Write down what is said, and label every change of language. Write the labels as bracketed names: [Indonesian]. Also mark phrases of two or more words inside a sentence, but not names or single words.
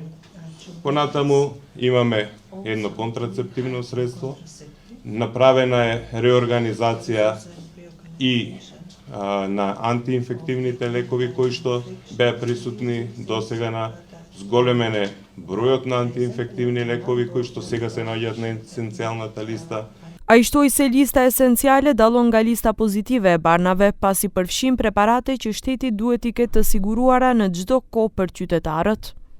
[Macedonian] Понатаму имаме едно контрацептивно средство, направена е реорганизација и на антиинфективните лекови кои што беа присутни досега, на зголемен е бројот на антиинфективни лекови кои што сега се наоѓаат на есенцијалната листа. [Albanian] Ai shtoi se lista esenciale dallon nga lista pozitive e barnave, pasi përfshin preparate që shteti duhet i ketë të siguruara në çdo kohë për qytetarët.